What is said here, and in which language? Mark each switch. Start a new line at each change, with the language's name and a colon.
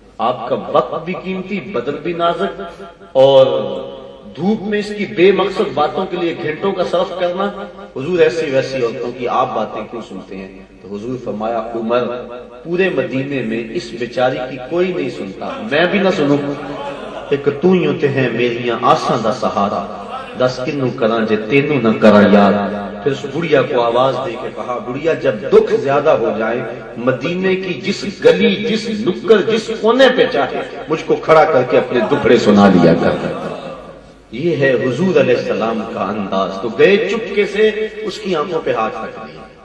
Urdu: آپ کا وقت بھی قیمتی، بدن بھی نازک، اور دھوپ میں اس کی بے مقصد باتوں کے لیے گھنٹوں کا صرف کرنا. حضور ایسی ویسی عورتوں کی آپ باتیں کیوں سنتے ہیں؟ تو حضور فرمایا عمر پورے مدینے میں اس بیچاری کی کوئی نہیں سنتا، میں بھی نہ سنوں.
Punjabi: ایک تو ہی ہوتے ہیں میریاں آساں دا سہارا، دس کنوں کراں جے تینوں نہ کراں یاد.
Urdu: پھر اس بڑھیا کو آواز دے کے کہا بڑھیا جب دکھ زیادہ ہو جائے مدینے کی جس گلی، جس نکڑ، جس کونے پہ چاہے مجھ کو کھڑا کر کے اپنے دکھڑے سنا لیا کر. یہ ہے حضور علیہ السلام کا انداز. تو گئے چپکے سے اس کی آنکھوں پہ ہاتھ رکھ دیا.